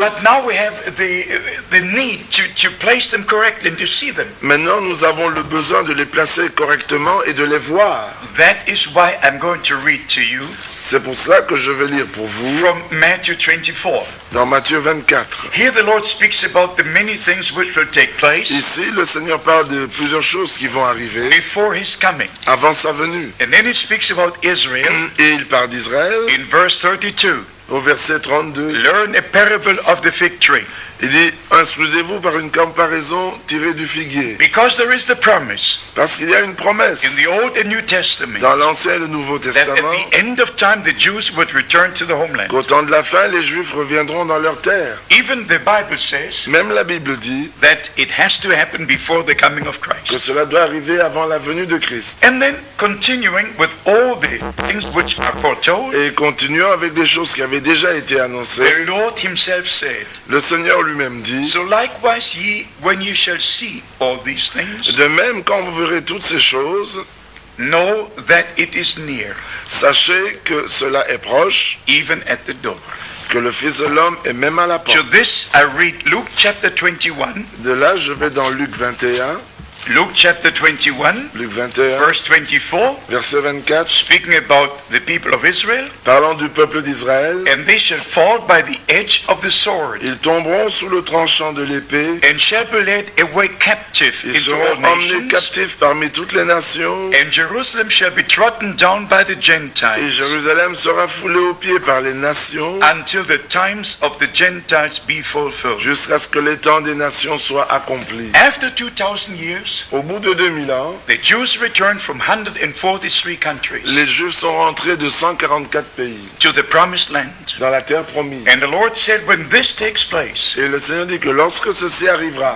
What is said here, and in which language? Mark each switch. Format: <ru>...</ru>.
<en>But now we have the need to place them correctly and to see them.</en> <fr>Maintenant, nous avons le besoin de les placer correctement et de les voir.</fr> <en>That is why I'm going to read to you</en> <fr>C'est pour cela que je vais lire pour vous</fr> <en>from Matthew 24.</en> <fr>dans Matthieu 24.</fr> <en>Here the Lord speaks about the many things which will take place</en> <fr>Ici, le Seigneur parle de plusieurs choses qui vont arriver</fr> <en>before his coming.</en> <fr>avant sa venue.</fr> <en>And then he speaks about Israel</en> <fr>Et il parle d'Israël</fr> <en>in verse 32.</en> <fr>au verset 32.</fr> <en>learn a parable of the fig tree.</en> <fr>Il dit, instruisez-vous par une comparaison tirée du figuier.</fr> <en>Because there is the promise</en> <fr>Parce qu'il y a une promesse</fr> <en>in the Old and New Testament</en> <fr>dans l'Ancien et le Nouveau</fr> <en>that at</en> <fr>Testament</fr> <en>the end of time the Jews would return to the homeland.</en> <fr>qu'au temps de la fin, les Juifs reviendront dans leur terre.</fr> <en>Even the Bible says</en> <fr>Même la Bible dit</fr> <en>that it has to happen before the coming of</en> <fr>que</fr> <en>Christ.</en> <fr>cela doit arriver avant la venue de Christ.</fr> <en>And then continuing with all the things which are foretold,</en> <fr>Et continuons avec des choses qui avaient déjà été annoncées.</fr> <en>the Lord himself said,</en> <fr>Le Seigneur lui-même dit,</fr> <en>so likewise ye, when ye shall see all these things,</en> <fr>de même quand vous verrez toutes ces choses,</fr> <en>know that it is near,</en> <fr>sachez que cela est proche,</fr> <en>even at the door.</en> <fr>que le Fils de l'homme est même à la</fr> <en>To</en> <fr>porte.</fr> <en>this I read Luke chapter 21,</en> <fr>De là, je vais dans Luc 21,</fr> <en>Luke chapter 21,</en> <fr>Luc 21,</fr> <en>verse 24,</en> <fr>verset 24,</fr> <en>speaking about the people of Israel,</en> <fr>parlant du peuple d'Israël.</fr> <en>and they shall fall by the edge of the sword,</en> <fr>Ils tomberont sous le tranchant de l'épée,</fr> <en>and shall be led away captive</en> <fr>ils</fr> <en>into all</en> <fr>seront emmenés</fr> <en>nations,</en> <fr>captifs parmi toutes les nations,</fr> <en>and Jerusalem shall be trodden down by the</en> <fr>et</fr> <en>Gentiles,</en> <fr>Jérusalem sera foulée aux pieds par les nations,</fr> <en>until the times of the Gentiles be fulfilled.</en> <fr>jusqu'à ce que les temps des nations soient accomplis.</fr> <en>After 2,000 years,</en> <fr>Au bout de 2000 ans,</fr> <en>the Jews returned from 143 countries</en> <fr>les Juifs sont rentrés de 144 pays</fr> <en>to the promised land.</en> <fr>dans la terre promise.</fr> <en>And the Lord said, when this takes place,</en> <fr>Et le Seigneur dit que lorsque ceci arrivera,</fr>